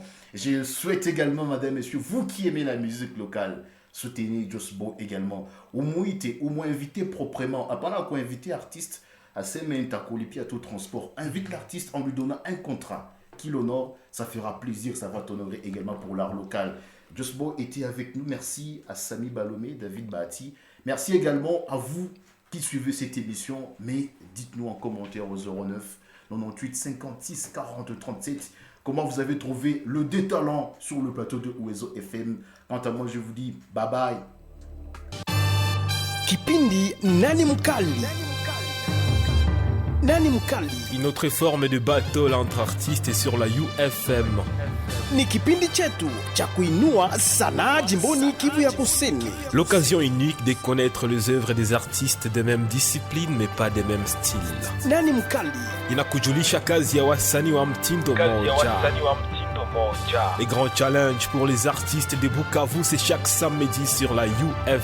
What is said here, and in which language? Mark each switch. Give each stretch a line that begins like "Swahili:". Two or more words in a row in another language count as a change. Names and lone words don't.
French: Je souhaite également, madame, messieurs, vous qui aimez la musique locale, soutenez Just Boy également. Au moins invitez proprement. Pendant qu'on invite artiste à Semen-Takolipi à tout transport, invite l'artiste en lui donnant un contrat qui l'honore. Ça fera plaisir, ça va t'honorer également pour l'art local. Just Boy était avec nous. Merci à Sami Balomé, David Bahati. Merci également à vous qui suivez cette émission. Mais dites-nous en commentaire au 09 98 56 40 37 comment vous avez trouvé le détalent sur le plateau de Owezo FM. Quant à moi, je vous dis
English: bye bye.
Swahili: Kipindi Nani Mkali. Nani Mkali
French: Une autre forme de battle entre artistes sur la UFM.
Swahili: ni kipindi chetu cha kuinua sanaa jimboni Kivu ya Kusini.
French: L'occasion unique de connaître les œuvres des artistes des mêmes disciplines mais pas des mêmes styles.
Swahili: Nani Mkali Inakujulisha kazi ya wasanii wa mtindo moja.
French: Les grands challenges pour les artistes de Bukavu, c'est chaque samedi sur la UFM.